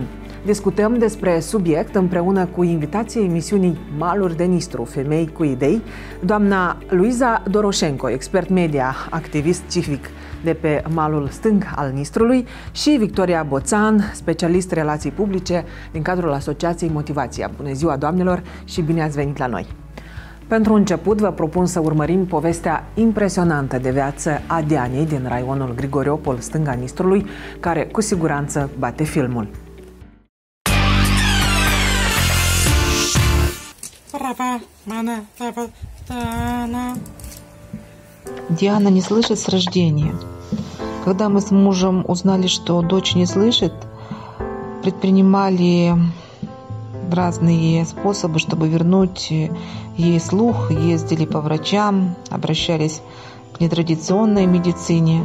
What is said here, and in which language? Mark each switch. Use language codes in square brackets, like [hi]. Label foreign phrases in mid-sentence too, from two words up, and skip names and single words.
[ro] Discutăm despre subiect împreună cu invitații emisiunii Maluri de Nistru, femei cu idei, doamna Luiza Doroșenko, expert media, activist civic de pe malul stâng al Nistrului, și Victoria Boțan, specialist relații publice din cadrul Asociației Motivația. Bună ziua, doamnelor, și bine ați venit la noi! Pentru început, vă propun să urmărim povestea impresionantă de viață a Dianei din raionul Grigoriopol, stânga Nistrului, care cu siguranță bate filmul. [ru] Диана не слышит с рождения. Когда мы с мужем узнали, что дочь не слышит, предпринимали разные способы, чтобы вернуть ей слух, ездили по врачам, обращались к нетрадиционной медицине.